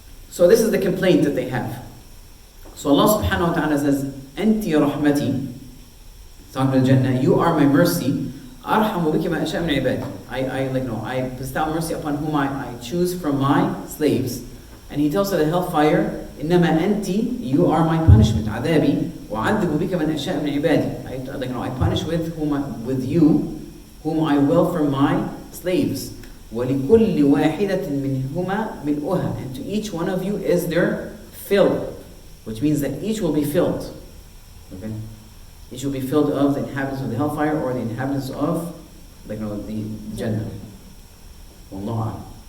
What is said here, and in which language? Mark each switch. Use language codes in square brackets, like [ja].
[en] So this is the complaint that they have. So Allah subhanahu wa ta'ala says, [ar] Anti rahmati, [en] talking to Jannah, you are my mercy. [ar] Arhamu biki ma asha min ibadi. [en] I bestow mercy upon whom I choose from my slaves. And he tells her the hellfire, [ar] إنما أنت, [en] you are my punishment. [ar] عذابي وأعذب بك من أشاء من عبادي. [en] I punish with you whom I will from my slaves. [ar] وَلِكُلِّ وَاحِدَةٍ مِّنْهُمَا مِلْؤُهَا. [en] And to each one of you is their fill, which means that each will be filled. Okay? Each will be filled of the inhabitants of the hellfire or the inhabitants of the Jannah. Wallahu a'lam.